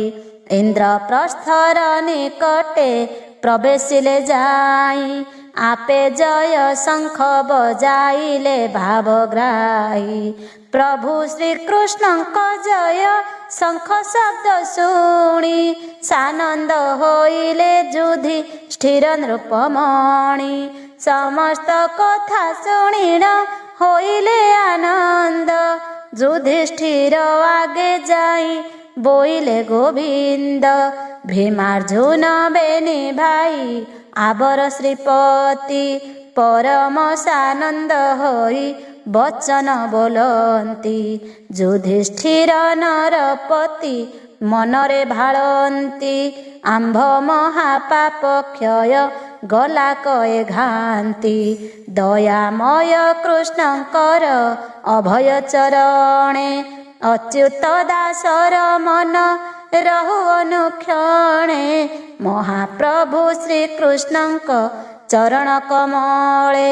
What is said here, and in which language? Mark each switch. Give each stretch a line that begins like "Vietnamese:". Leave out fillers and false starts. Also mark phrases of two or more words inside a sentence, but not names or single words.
Odia: ଇନ୍ଦ୍ରପ୍ରସ୍ଥର ନିକଟେ ପ୍ରବେଶିଲେ ଯାଇ ଆପେ ଜୟ ଶଙ୍ଖ ବଜାଇଲେ ଭାବଗ୍ରାହୀ। ପ୍ରଭୁ ଶ୍ରୀକୃଷ୍ଣଙ୍କ ଜୟ ଶଙ୍ଖ ଶବ୍ଦ ଶୁଣି ସାନନ୍ଦ ହୋଇଲେ ଯୁଧିଷ୍ଠିର ନୃପମଣି। ସମସ୍ତ କଥା ଶୁଣିଣ ହୋଇଲେ ଆନନ୍ଦ। ଯୁଧିଷ୍ଠିର ଆଗେ ଯାଇ ବୋଇଲେ ଗୋବିନ୍ଦ। ଭୀମାର୍ଜୁନ ବେନି ଭାଇ ଆବର ଶ୍ରୀପତି। ପରମ ସାନନ୍ଦ ହୋଇ ବଚନ ବୋଲନ୍ତି। ଯୁଧିଷ୍ଠିର ନରପତି ମନରେ ଭାଳନ୍ତି। ଆମ୍ଭ ମହାପାପ କ୍ଷୟ ଗଲା କଏ ଘାନ୍ତି। ଦୟାମୟ କୃଷ୍ଣକର ଅଭୟ ଚରଣେ। ଅଚ୍ୟୁତ ଦାସର ମନ ରହୁ ଅନୁକ୍ଷଣେ। ମହାପ୍ରଭୁ ଶ୍ରୀ କୃଷ୍ଣକ ଚରଣ କମଳେ।